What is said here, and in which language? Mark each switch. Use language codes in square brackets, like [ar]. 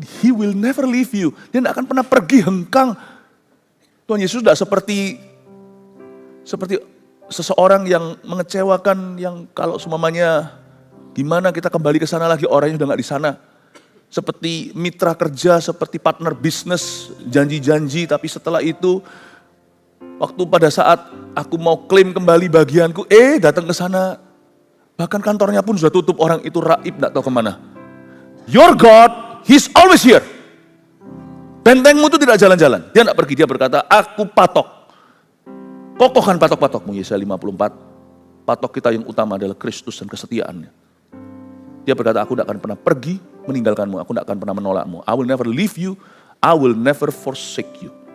[en] He will never leave you. [id] Dia tidak akan pernah pergi hengkang. Tuhan Yesus tidak seperti seseorang yang mengecewakan, yang kalau semuanya gimana kita kembali ke sana lagi, orangnya udah gak di sana. Seperti mitra kerja, seperti partner bisnis, janji-janji, tapi setelah itu, waktu pada saat aku mau klaim kembali bagianku, datang ke sana, bahkan kantornya pun sudah tutup, orang itu raib, gak tahu kemana. [en] Your God, He's always here. [id] Bentengmu itu tidak jalan-jalan, dia gak pergi, dia berkata, aku patok. Kokohkan patok-patokmu, Yesaya 54. Patok kita yang utama adalah Kristus dan kesetiaannya. Dia berkata, aku tidak akan pernah pergi meninggalkanmu, aku tidak akan pernah menolakmu. [en] I will never leave you, I will never forsake you.